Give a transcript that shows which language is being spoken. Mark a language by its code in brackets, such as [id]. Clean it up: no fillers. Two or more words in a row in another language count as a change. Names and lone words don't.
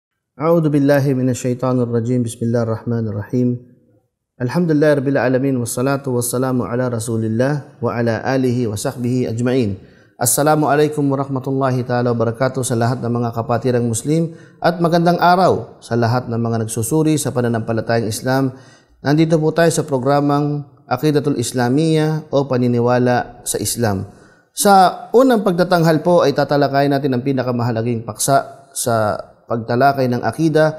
[ar] أعوذ بالله من الشيطان الرجيم بسم الله الرحمن الرحيم الحمد لله رب العالمين والصلاة والسلام على رسول الله وعلى آله وصحبه أجمعين. السلام عليكم ورحمة الله تعالى وبركاته [tl] sa lahat ng mga kapatirang Muslim at magandang araw sa lahat ng mga nagsusuri sa pananampalatayang Islam. Nandito po tayo sa programang Aqidatul Islamiyya o Paniniwala sa Islam. Sa unang pagtatanghal po ay tatalakayin natin ang pinakamahalagang paksa sa pagtalakay ng akida.